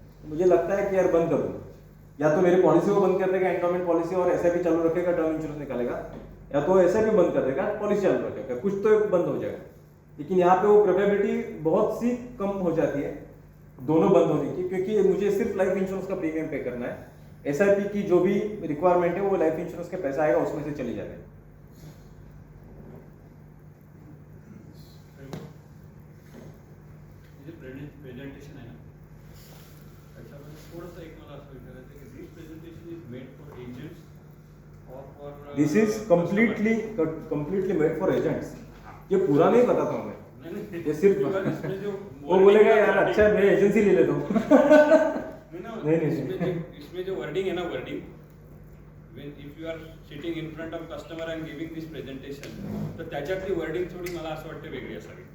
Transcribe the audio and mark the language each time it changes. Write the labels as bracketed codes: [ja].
[hi] तो मुझे लगता है कि यार बंद कर दूँ, या तो मेरी पॉलिसी को बंद कर देगा, एंडोमेंट पॉलिसी, और SIP चालू रखेगा, टर्म इंश्योरेंस निकालेगा, या तो SIP बंद कर देगा, पॉलिसी चालू रखेगा, कुछ तो बंद हो जाएगा। लेकिन यहाँ पे वो प्रोबेबिलिटी बहुत सी कम हो जाती है दोनों बंद होने की, क्योंकि मुझे सिर्फ लाइफ इंश्योरेंस का प्रीमियम पे करना है। SIP की जो भी रिक्वायरमेंट है वो लाइफ इंश्योरेंस के पैसा आएगा उसमें से चली जाएगी। प्रेजेंटेशन है ना, [mr] त्याच्यामध्ये थोडंसं एक मला असं विचारायचं आहे की [en] this presentation is made for agents [mr] और for [en] This is completely made for agents. [hi] ये पूरा नहीं बताता हूँ मैं, ये सिर्फ इसमें जो वो बोलेगा यार अच्छा मैं एजेंसी ले लेता हूँ। नहीं। इसमें जो वर्डिंग है ना, wording [en] when if you are sitting in front of customer and giving this presentation, [mr] तर त्याच्यातली वर्डिंग थोडी मला असं वाटतं वेगळी असावी।